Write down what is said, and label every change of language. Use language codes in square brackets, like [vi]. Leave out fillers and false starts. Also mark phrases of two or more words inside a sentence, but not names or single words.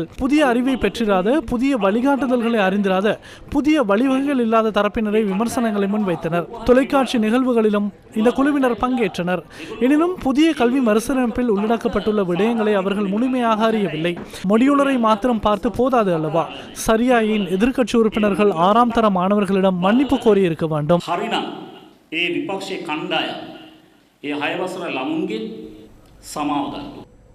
[ta] புதிய அறிவை பெற்றிராத, புதிய வழிகாட்டுதல்களை அறிந்திராத, புதிய வழிவகைகள் இல்லாத தரப்பினரை விமர்சனங்களை முன்வைத்தனர். தொலைக்காட்சி நிகழ்வுகளிலும் இந்த குழுவினர் பங்கேற்றனர். எனினும் புதிய கல்வி மறுசீரமைப்பில் உள்ளடக்கப்பட்டுள்ள விடயங்களை அவர்கள் முழுமையாக அறியவில்லை. மொடியுலரை மாத்திரம் பார்த்து போதாது அல்லவா? சரியாயின் எதிர்க்கட்சி உறுப்பினர்கள் 6ஆம் தர மாணவர்களிடம் மன்னிப்பு கோரியிருக்க வேண்டும். [si] ඒ විපක්ෂයේ කණ්ඩායම් ඒ 6 වසර ළමුන්ගේ සමාව ගන්න.